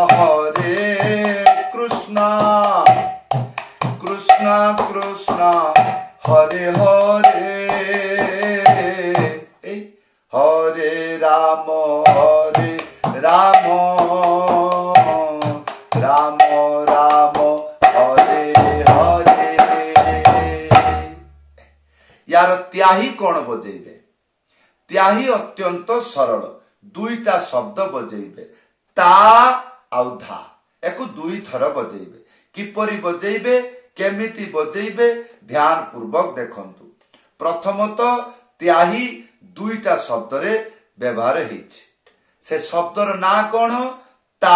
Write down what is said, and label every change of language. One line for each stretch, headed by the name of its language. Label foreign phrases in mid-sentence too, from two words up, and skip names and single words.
Sanskrit: कृष्ण कृष्ण हरे हरे हरे राम राम राम राम हरे हरे
Odia: ଯାର ତ୍ୟାହି କଣ ବଜେଇବେ ତ୍ୟାହି ଅତ୍ୟନ୍ତ ସରଳ ଦୁଇଟା ଶବ୍ଦ ବଜେଇବେ ତା ଆଉ ଧା ଏକୋ ଦୁଇ ଥର ବଜେଇବେ କିପରି ବଜେଇବେ କେମିତି ବଜେଇବେ ଧ୍ୟାନ ପୂର୍ବକ ଦେଖନ୍ତୁ ପ୍ରଥମତଃ ତ୍ୟାହି ଦୁଇଟା ଶବ୍ଦ ରେ ବ୍ୟବହାର ହୋଇଛି ସେ ଶବ୍ଦର ନା କଣ ତା